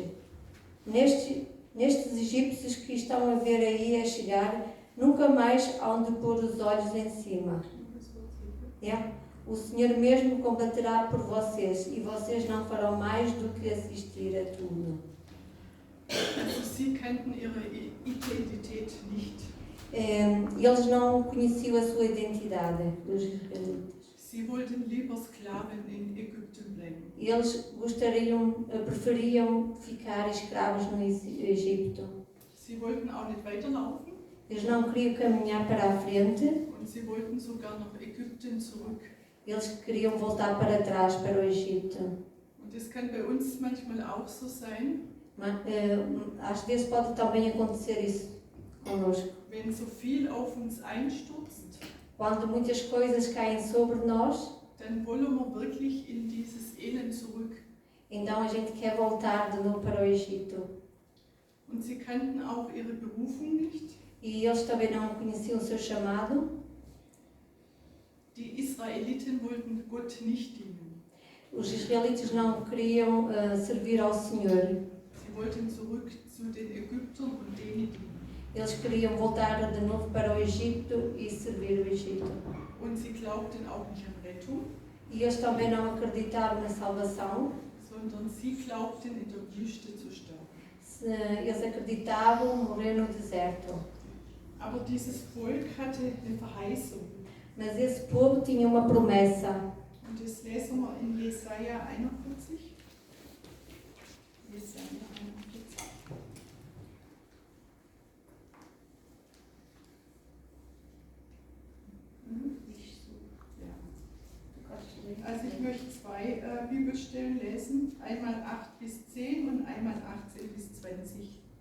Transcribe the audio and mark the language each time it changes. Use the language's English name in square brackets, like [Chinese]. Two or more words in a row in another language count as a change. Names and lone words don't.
[Portuguese] Nestes egípcios que estão a ver aí a chegar, nunca mais hão de pôr os olhos em cima. O Senhor mesmo combaterá por vocês e vocês não farão mais do que assistir a tudo. [German] Also sie kannten ihre Identität nicht. [Portuguese] Eles não conheciam a sua identidade, os israelitas. [German] Sie wollten lieber Sklaven in Ägypten bleiben. [Portuguese] Eles preferiam ficar escravos no Egito. [German] Sie wollten auch nicht weiterlaufen [Portuguese] Eles não queriam caminhar para a frente, [German] und sie wollten sogar nach Ägypten zurück. [Portuguese] eles queriam voltar para trás, para o Egito. [German] Und das kann bei uns manchmal auch so sein, [Portuguese] Às vezes pode também acontecer isso connosco. [German] wenn so viel auf uns einstürzt, [Portuguese] Quando muitas coisas caem sobre nós, [German] dann wollen wir wirklich in dieses Elend zurück. [Portuguese] então a gente quer voltar de novo para o Egito. [German] Und sie kannten auch ihre Berufung nicht. [Portuguese] E eles também não conheciam o seu chamado. [German] Die Israeliten wollten Gott nicht dienen. [Portuguese] Os israelitas não queriam servir ao Senhor. [German] Sie wollten zurück zu den Ägyptern und denen dienen. [Portuguese] Eles queriam voltar de novo para o Egito e servir o Egito. [German] Und sie glaubten auch nicht an Rettung, [Portuguese] E eles também não acreditavam na salvação. [German] sondern sie glaubten, in der Wüste zu sterben. [Portuguese] Eles acreditavam morrer no deserto. [German] Aber dieses Volk hatte eine Verheißung. [Portuguese] Mas esse povo tinha uma promessa. [German] Und das lesen wir in Jesaja 41. Jesaja 41. Also ich möchte zwei Bibelstellen lesen, einmal 8 bis 10 und einmal 18 bis 20.